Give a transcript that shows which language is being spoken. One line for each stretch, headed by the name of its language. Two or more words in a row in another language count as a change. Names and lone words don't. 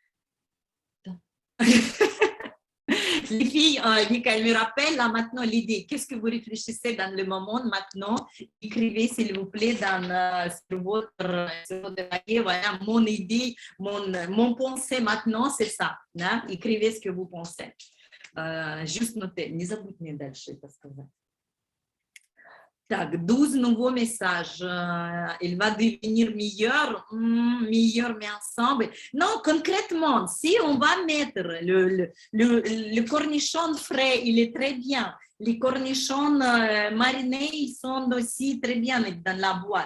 French: Les filles, Michael me rappelle là maintenant l'idée. Qu'est-ce que vous réfléchissez dans le moment maintenant? Écrivez s'il vous plaît sur votre papier. Voilà, mon idée, mon pensée maintenant, c'est ça. Hein? Écrivez ce que vous pensez. Juste notez.
Russian: Не забудьте дальше это сказать.
French: Так, 12 nouveaux messages. Il va devenir meilleur, meilleur, mais ensemble. Non, concrètement, si on va mettre le cornichon frais, il est très bien. Les cornichons marinés, ils sont aussi très bien dans la boîte.